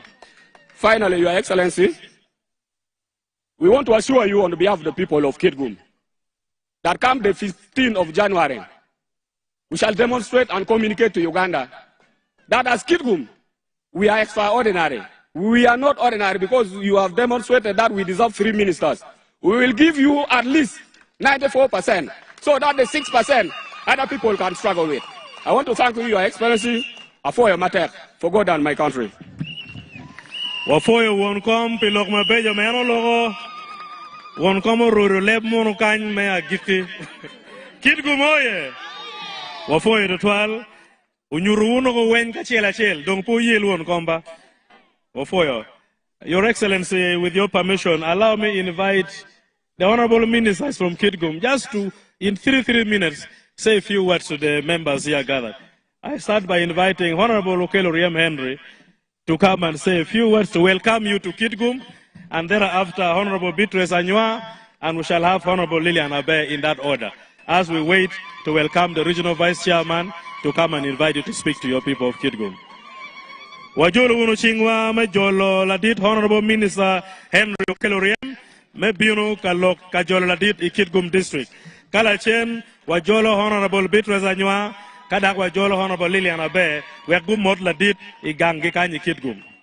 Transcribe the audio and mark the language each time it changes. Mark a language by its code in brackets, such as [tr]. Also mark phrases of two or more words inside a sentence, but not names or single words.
[en] Finally, Your Excellency, we want to assure you on behalf of the people of Kitgum that come the 15th of January, we shall demonstrate and communicate to Uganda that as Kitgum, we are extraordinary. We are not ordinary because you have demonstrated that we deserve 3 ministers. We will give you at least 94% so that the 6% other people can struggle with. I want to thank you, Your Excellency, for your matter, for God and my country. [ach] Wafoyo won kom pilok mabejo meno logo won kom ruru lep mono kany me agiti Kitgum oye wafoyo to twal unyuru uno go wen ka chel dong po yel won komba wafoyo. [en] Your Excellency, with your permission, allow me invite the honorable ministers from Kitgum just to, in 3 minutes, say a few words to the members here gathered. I start by inviting Honorable Okelo Riem Henry to come and say a few words to welcome you to Kitgum, and thereafter Honorable Beatrice Anywa, and we shall have Honorable Lillian Abe in that order, as we wait to welcome the Regional Vice Chairman to come and invite you to speak to your people of Kitgum. [ach] Wajolo uno chingwa majolo ladit [en] Honorable Minister [ach] Henry Okelo Riem me bino kalok kajolo ladit I Kitgum District. Kalachen wajolo Honorable Beatrice Anywa kadak wajolo Honorable Lillian Abe wegum mod ladit I gangi kanyi Kitgum.